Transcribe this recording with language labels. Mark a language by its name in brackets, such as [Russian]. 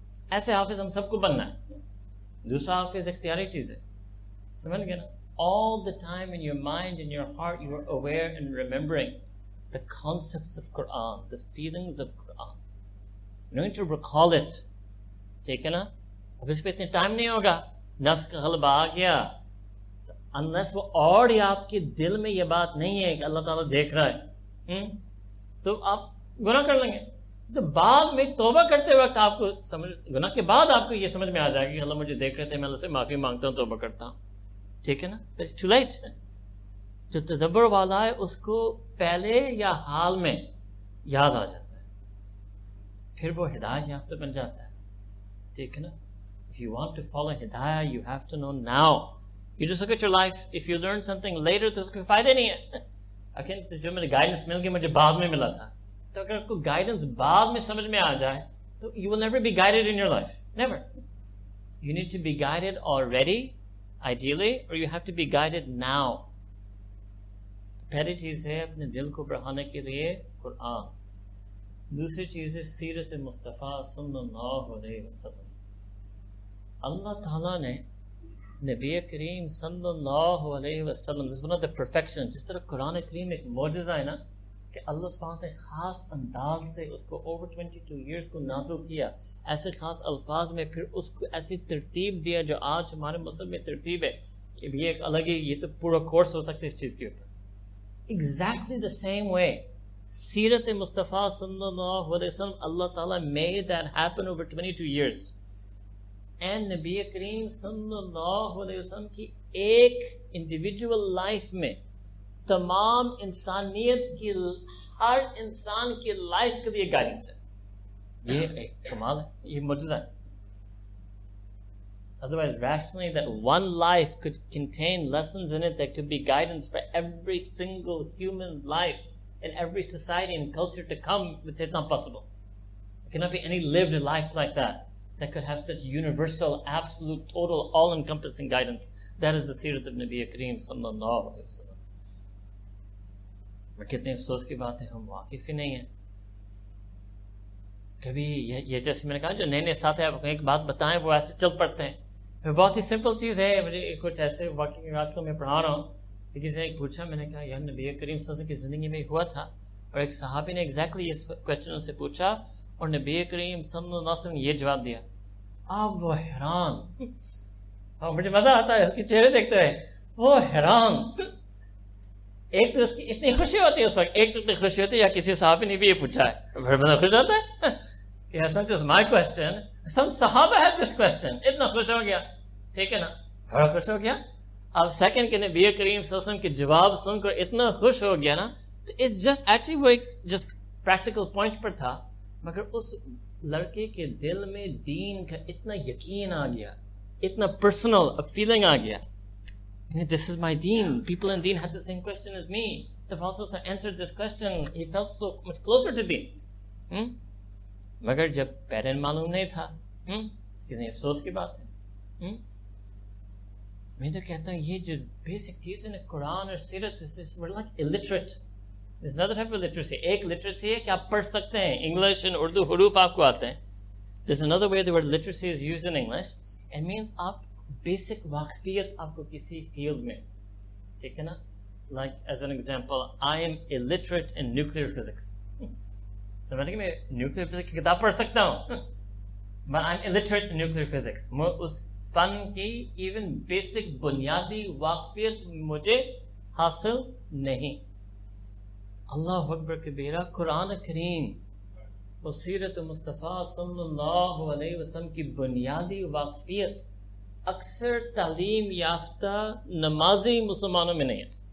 [Urdu] ایسے حافظ ہم سب کو بننا ہے. دوسرا حافظ اختیاری چیز ہے, سمجھ گئے نا. [English] All the time in your mind, in your heart, you are aware and remembering the concepts of Quran, the feelings of Quran. You're going to recall it. [Urdu] ٹھیک ہے نا. اب اس پہ اتنے ٹائم نہیں ہوگا, نفس کا غلبہ آ گیا, unless وہ اور ہی آپ کے دل میں یہ بات نہیں ہے کہ اللہ تعالیٰ دیکھ رہا ہے, تو آپ گناہ کر لیں گے. تو بعد میں توبہ کرتے وقت آپ کو سمجھ, گناہ کے بعد آپ کو یہ سمجھ میں آ جائے گا کہ اللہ مجھے دیکھ رہے تھے, میں اللہ سے معافی مانگتا ہوں, توبہ کرتا ہوں, ٹھیک ہے نا. [English] It's too late. [Urdu] جو تدبر والا ہے اس کو پہلے یا حال میں یاد آ جاتا ہے، پھر وہ ہدایت یافتہ بن جاتا ہے. ٹھیک ہے نا؟ [English] If you want to follow ہدایہ you have to know now. You just look at your life. If you learn something later [Urdu] تو اس کو فائدہ نہیں ہے. اگر جو مجھے گائیڈنس مل گئی مجھے بعد میں ملا تھا، تو اگر آپ کو گائیڈنس بعد میں سمجھ میں آ جائے تو [English] you will never be guided in your life. Never. You need to be guided already, ideally, or you have to be guided now. [Urdu] پہلی چیز ہے اپنے دل کو بڑھانے کے لیے قرآن. دوسری چیز ہے سیرت مصطفیٰ صلی اللہ علیہ وسلم. اللہ تعالیٰ نے نبی کریم صلی اللہ علیہ وسلم [English] this is one of the perfection. [Urdu] جس طرح قرآن کریم ایک معجزہ ہے نا کہ اللہ سبحانہ نے خاص انداز سے اس کو [English] over 22 years [Urdu] کو نازل کیا، ایسے خاص الفاظ میں، پھر اس کو ایسی ترتیب دیا جو آج ہمارے مذہب میں ترتیب ہے. یہ ایک الگ ہی، یہ تو پورا کورس ہو سکتا ہے اس چیز کے اوپر. [English] Exactly the same way سیرت مصطفیٰ صلی اللہ علیہ وسلم اللہ تعالیٰ made that happen over 22 years. [Urdu] And نبی کریم صلی اللہ علیہ وسلم کی ایک انڈیویجول لائف میں تمام انسانیت کی، ہر انسان کی لائف کے لیے گائیڈنس ہے. یہ ایک کمال ہے، یہ معجزہ ہے. [English] Otherwise, rationally, that one life could contain lessons in it that could be guidance for every single human life in every society and culture to come, would say it's not possible. There cannot be any lived life like that could have such universal, absolute, total, all-encompassing guidance. That is the Sirat of Nabi Kareem sallallahu alayhi wa sallam. [Urdu] اور کتنے افسوس کی بات ہے ہم واقف ہی نہیں ہیں. کبھی یہ جیسے میں نے کہا جو نئے نئے ساتھ ہیں آپ ایک بات بتائیں وہ ایسے چل پڑتے ہیں. بہت ہی سمپل چیز ہے. مجھے کچھ ایسے واقعی آج کل میں پڑھا رہا ہوں، کسی نے پوچھا، میں نے کہا یار نبی کریم صلی اللہ علیہ وسلم کی زندگی میں ہوا تھا، اور ایک صحابی نے ایگزیکٹلی یہ کوشچن ان سے پوچھا اور نبی کریم صلی اللہ علیہ وسلم نے یہ جواب دیا. آپ وہ حیران، اور مجھے مزہ آتا ہے اس کے چہرے دیکھتے ہوئے، وہ حیران. ایک تو اس کی اتنی خوشی ہوتی ہے اس وقت، ایک تو اتنی خوشی ہوتی ہے یا کسی صحابی نے بھی یہ پوچھا ہے، بڑا بندہ خوش ہوتا ہے کہ [English] it's not just my question, some [Urdu] صحابہ [English] had this question. [Urdu] اتنا خوش ہو گیا، ٹھیک ہے نا، بڑا خوش ہو گیا. اب سیکنڈ کے نبی کریم صلی اللہ علیہ وسلم کے جواب سن کر اتنا خوش ہو گیا نا، تو [English] it's just actually [Urdu] وہ ایک جسٹ پریکٹیکل پوائنٹ پر تھا، مگر اس لڑکے کے دل میں دین کا اتنا یقین آ گیا، اتنا پرسنل فیلنگ آ گیا. [English] This is my deen. People in deen had the same question as me. The Prophet answered this question. He felt so much closer to deen. [Urdu] مگر جب پیرنٹ معلوم نہیں تھا، کتنے افسوس کی بات ہے. میں تو کہتا ہوں یہ جو بیسک چیز ہے نا قرآن اور سیرت، [English] we're like illiterate. There's another type of literacy. [Urdu] ایک لٹریسی ہے کہ آپ پڑھ سکتے ہیں انگلش اور اردو حروف آپ کو آتے ہیں. [English] There's another way the word literacy is used in English. It means [Urdu] آپ بیسک واقفیت آپ کو کسی فیلڈ میں، ٹھیک ہے نا. [English] Like as an example, I am illiterate in nuclear physics. [Urdu] سمجھ گئے، میں نیوکلیئر فزکس کی کتاب پڑھ سکتا ہوں، [English] but I'm illiterate in nuclear physics. [Urdu] اس فن کی ایون بیسک بنیادی واقفیت مجھے حاصل نہیں. اللہ اکبر کبیرہ. قرآن کریم و سیرت مصطفیٰ صلی اللہ علیہ وسلم کی بنیادی واقفیت اکثر تعلیم یافتہ نمازی مسلمانوں میں نہیں ہے.